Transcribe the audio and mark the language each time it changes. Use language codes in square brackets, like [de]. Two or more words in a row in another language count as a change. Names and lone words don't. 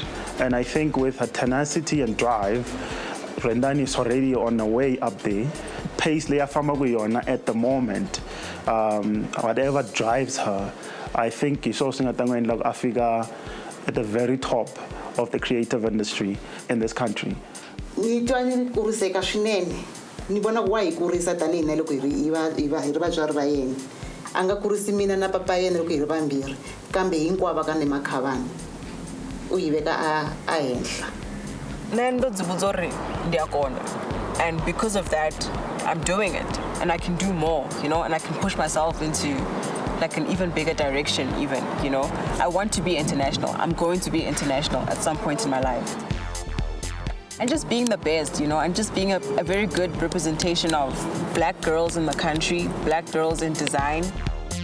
[en] And I think with her tenacity and drive, Rendani is already on the way up there. Pace Leah Famaguyona at the moment, whatever drives her, I think is also like Africa at the very top of the creative industry in this country. [ts] Ni twani kuriseka swinene. Ni vona ku wa hi kurisa tanihi na loko hi ri vatswari va yena. A nga kurisi mina na papa yena loko hi ri vambirhi kambe hinkwavo ka Nemakhavhani u yi veka a henhla. [en] And because of that, I'm doing it and I can do more, you know, and I can push myself into like an even bigger direction even, you know. I want to be international. I'm going to be international at some point in my life. And just being the best, you know, and just being a very good representation of black girls in the country, black girls in design.